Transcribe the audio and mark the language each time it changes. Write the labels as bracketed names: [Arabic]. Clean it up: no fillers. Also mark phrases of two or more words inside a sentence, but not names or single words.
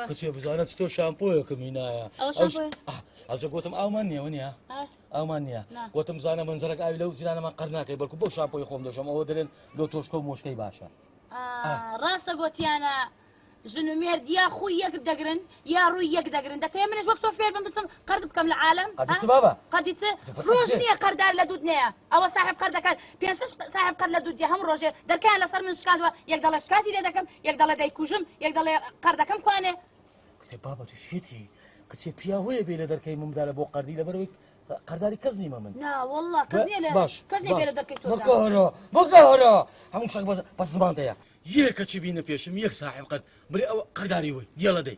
[Central Kurdish] کچێ بزانێت تۆ شامپۆیەکم هینایە ئەوجە گوتم ئاومان نییە وەنیە ئەومان نییە گوتم زانە منزەرەك ئاوی لەو جیرانەمان قەر ناکەی بەڵکو بەو شامپۆی خۆم دەشەم ئەوە دەرێن لۆ تۆشکە و مۆشکەی باشە ڕاستە گوتیانە ژن و مێرد یا خوی یەک دەگرن یا ڕووی یەک دەگرن دەتەوێ منش وەک تۆ فێر بم بچم قەرد بکەم لە عالەم قەردی چ ڕۆژ نییە قەردار لە دوود نییە ئەوە صاحب قەردەکان 5 صاحب قەرد لە دوودی هەم ڕۆژێ دەرکیان لەسەر من شکاندووە یەک دەڵە شکاتی لێ دەکەم یەک دەڵە دەیکوژم یەک دەڵێ قەردەکەم کوانێ کچێ بابە تو شێتی کچێ پیاوەیە بێ لە دەرکەی ممدا لە بۆ قەردی لەبەرەوەی قەرداری کەس نیمە من نا والله کەس نییە کەس نییە بێ لە دەرکەی تۆ بەگەڕە هەموو شتێک بەس زمانتەیە یەکەچی بینە پێشم یەک صاحب قەرد بڵێ ئەوە قەرداری وەی دیێڵە دەی